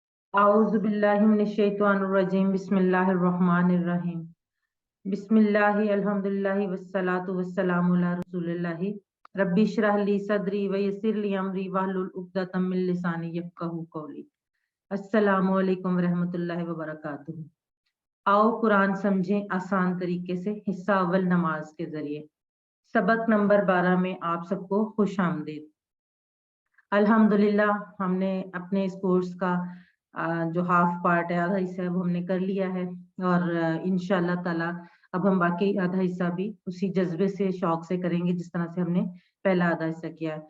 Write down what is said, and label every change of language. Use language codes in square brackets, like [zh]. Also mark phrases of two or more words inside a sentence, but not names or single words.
[ar] أعوذ بالله من الشيطان الرجيم بسم الله الرحمن الرحيم بسم الله الحمد لله والصلاة والسلام على رسول الله رب اشرح لي صدري ويسر لي أمري واحلل عقدة من لساني يفقهوا قولي. السلام عليكم ورحمة الله وبركاته. [ur] آؤ قرآن سمجھیں آسان طریقے سے. حصہ اول نماز کے ذریعے۔ سبق نمبر 12 میں آپ سب کو خوش آمدید. الحمدللہ ہم نے اپنے اس کورس کا جو [en] half part [ur] ہے، آدھا حصہ ہے، وہ ہم نے کر لیا ہے اور [ar] إن شاء الله تعالى [ur] اب ہم باقی آدھا حصہ بھی اسی جذبے سے شوق سے کریں گے جس طرح سے ہم نے پہلا آدھا حصہ کیا ہے.